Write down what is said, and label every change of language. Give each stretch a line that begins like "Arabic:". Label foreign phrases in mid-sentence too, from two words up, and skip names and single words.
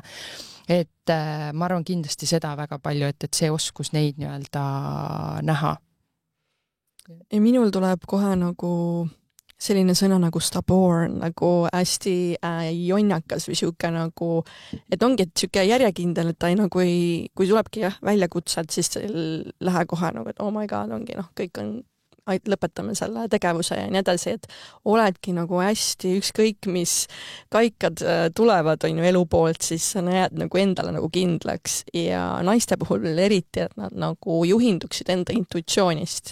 Estonian: Et ma arvan kindlasti seda väga palju, et see oskus neid nii-öelda näha. Ja minul tuleb kohe nagu selline sõna nagu stubborn, nagu hästi jonnakas või siuke nagu, et ongi, et siuke järjekindel, et ta kui tulebki väljakutsed, siis lähe kohe nagu, et
English: oh my god,
Estonian: ongi kõik on, lõpetame selle tegevuse ja nii edasi, et oledki nagu hästi ükskõik, mis kaikad tulevad on ju elu poolt, siis sa jääd nagu endale nagu kindlaks ja naiste puhul eriti, et nad nagu juhinduksid enda intuitsioonist.